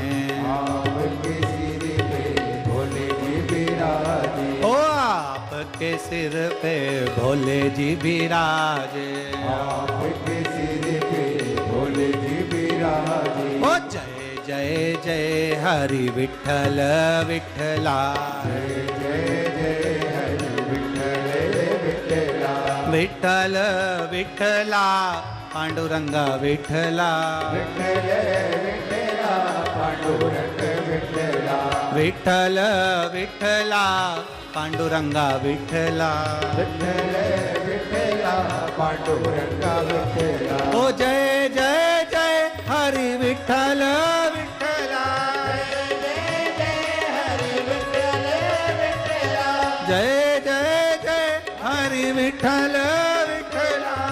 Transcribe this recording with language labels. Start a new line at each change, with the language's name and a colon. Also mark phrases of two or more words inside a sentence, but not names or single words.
Hindi: आपके सिर पे भोले जी विराजे, ओ आपके सिर पे भोले जी विराजे, आपके सिर पे भोले जी विराजे,
Marathi: ओ जय जय जय हरि विठ्ठल विठ्ठला जय जय जय हरि विठ्ठल विठ्ठला विठ्ठल विठ्ठला पांडुरंगा विठ्ठला विठ्ठल विठ्ठला पांडुरंग विठ्ठला विठ्ठल विठ्ठला पांडुरंगा विठ्ठला विठ्ठल विठ्ठला पांडुरंगा विठ्ठला ओ जय जय जय हरि विठ्ठल विठ्ठला जय जय जय हरि विठ्ठल विठ्ठला